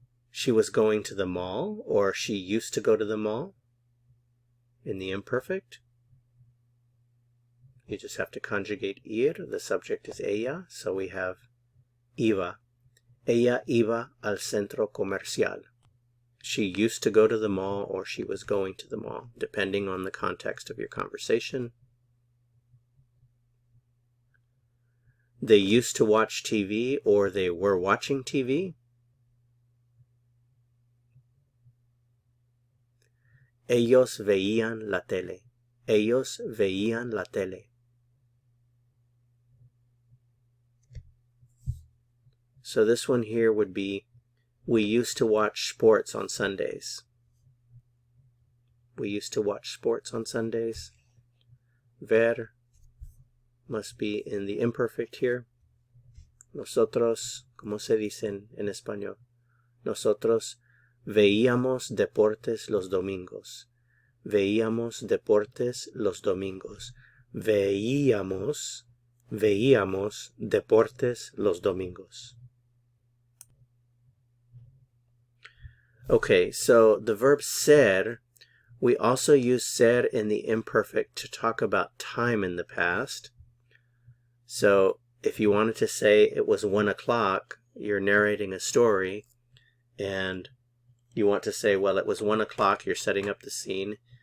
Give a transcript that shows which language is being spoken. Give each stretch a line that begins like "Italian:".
English: She was going to the mall, or she used to go to the mall. In the imperfect, you just have to conjugate ir. The subject is ella, so we have iba.
Spanish: Ella iba al centro comercial.
English: She used to go to the mall, or she was going to the mall, depending on the context of your conversation. They used to watch TV, or they were watching TV.
Spanish: Ellos veían la tele. Ellos veían la tele.
English: So this one here would be, we used to watch sports on Sundays. We used to watch sports on Sundays. Ver must be in the imperfect here.
Spanish: Nosotros, ¿cómo se dicen en español? Nosotros veíamos deportes los domingos. Veíamos deportes los domingos. Veíamos deportes los domingos.
English: Okay, so the verb ser, we also use ser in the imperfect to talk about time in the past. So if you wanted to say it was 1 o'clock, you're narrating a story, and you want to say, well, it was 1 o'clock, you're setting up the scene.